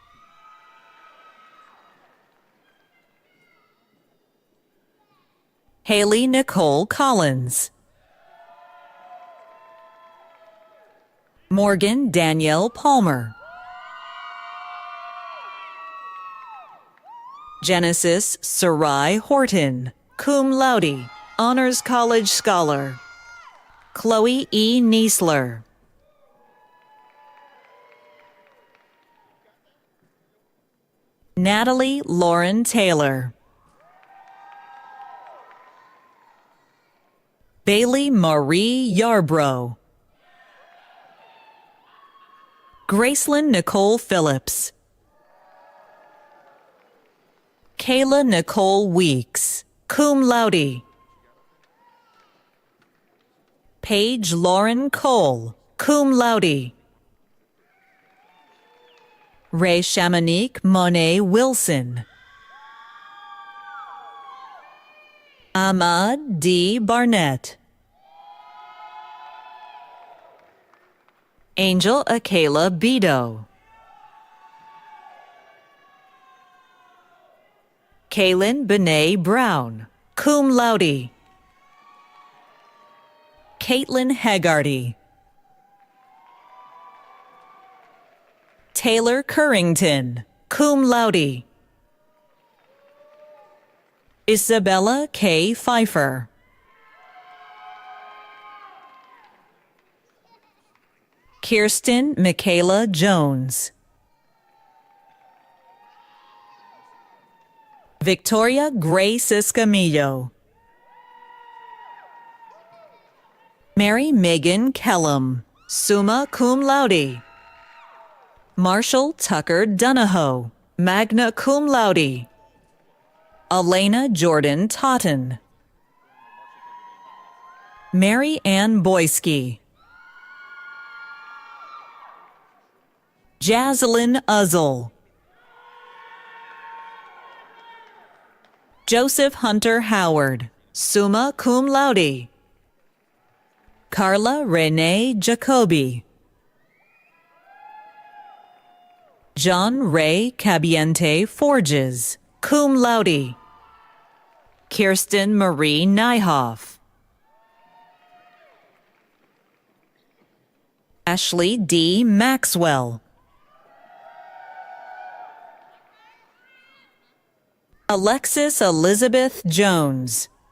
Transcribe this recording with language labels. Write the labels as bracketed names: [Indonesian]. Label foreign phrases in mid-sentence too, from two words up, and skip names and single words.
[English] Haley Nicole Collins. Morgan Danielle Palmer. Genesis Sarai Horton, [Latin] cum laude, [English] Honors College Scholar. Chloe E. Niesler. Natalie Lauren Taylor. Bailey Marie Yarbrough. Gracelyn Nicole Phillips. Kayla Nicole Weeks, [Latin] cum laude. [English] Paige Lauren Cole, [Latin] cum laude. [English] Ray Shamanique Monet Wilson. Ahmad D. Barnett. Angel Akela Bido. Kaylin Benet Brown, [Latin] cum laude. [English] Caitlin Haggarty. Taylor Currington, [Latin] cum laude. [English] Isabella K. Pfeiffer. Kirsten Michaela Jones. Victoria Grace Escamillo. Mary Megan Kellum, [Latin] summa cum laude. [English] Marshall Tucker Donahoe, [Latin] magna cum laude. [English] Elena Jordan Totten. Mary Ann Boyski. Jaslyn Uzzle. Joseph Hunter Howard, [Latin] summa cum laude. [English] Carla Renee Jacobi. John Ray Cabiente Forges, [Latin] cum laude. [English] Kirsten Marie Nyhoff. Ashley D. Maxwell. Alexis Elizabeth Jones.